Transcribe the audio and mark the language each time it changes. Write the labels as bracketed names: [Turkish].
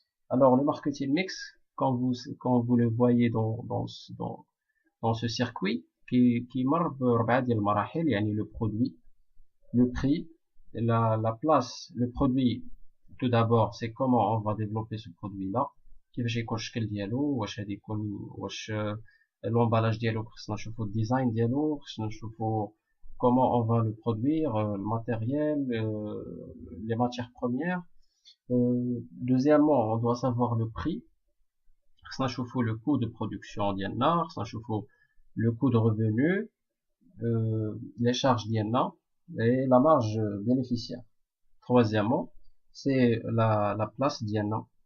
[French] Alors le marketing mix, quand vous le voyez dans ce circuit, qui marque le produit, le prix, la place, le produit. Tout d'abord, c'est comment on va développer ce produit-là. [Arabic] كيفاش يكون الشكل ديالو واش غادي يكون واش l'emballage ديالو خصنا نشوفوا الديزاين ديالو خصنا نشوفوا [French] comment on va le produire, le matériel, les matières premières. Deuxièmement, on doit savoir le prix. [Arabic] خصنا نشوفوا [French] le coût de production ديالنا, [Arabic] خصنا نشوفوا [French] le coût de revenu, les charges ديالنا et la marge bénéficiaire. Troisièmement, c'est la place ديالنا.